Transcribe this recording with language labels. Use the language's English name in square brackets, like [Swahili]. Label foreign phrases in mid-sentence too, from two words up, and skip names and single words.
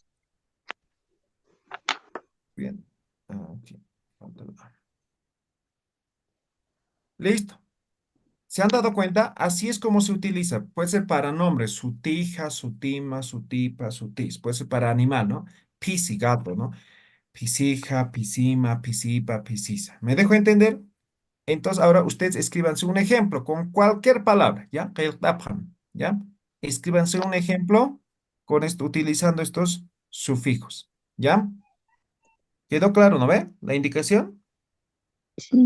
[Spanish] Bien. Aquí. Falta la A. Listo. ¿Se han dado cuenta? Así es como se utiliza. Puede ser para nombres, [Aymara] su tija, su tima, su tipa, su tis. [Spanish] Puede ser para animal, ¿no? Pisi, gato, ¿no? [Aymara] Pisija, pisima, pisipa, pisisa. [Spanish] ¿Me dejo entender? Entonces, ahora ustedes escríbanse un ejemplo con cualquier palabra, ¿ya? ¿Ya? Escríbanse un ejemplo con esto, utilizando estos sufijos, ¿ya? ¿Quedó claro, no ve? La indicación. Sí.